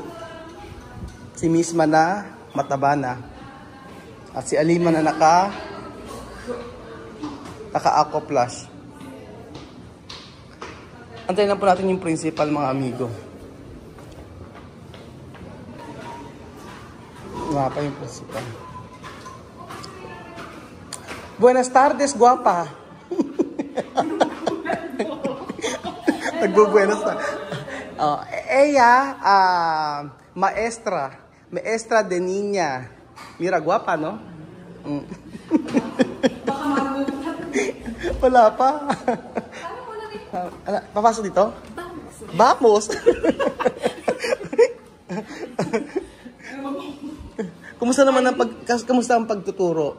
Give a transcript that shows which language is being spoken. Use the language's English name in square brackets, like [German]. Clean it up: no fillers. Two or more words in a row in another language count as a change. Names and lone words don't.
[Filipino] Si Misma na mataba na. At si Alima na naka-aqua plush. Antayin lang po natin yung principal, mga amigo. Nga pa yung principal. [Spanish] Buenas tardes, guapa. [Filipino] Nagbubuenas na. [Spanish] Maestra de niña. Mira, guapa, no? [Filipino] Wala pa. Papasok dito? Vamos. Kumusta naman ang pagtuturo?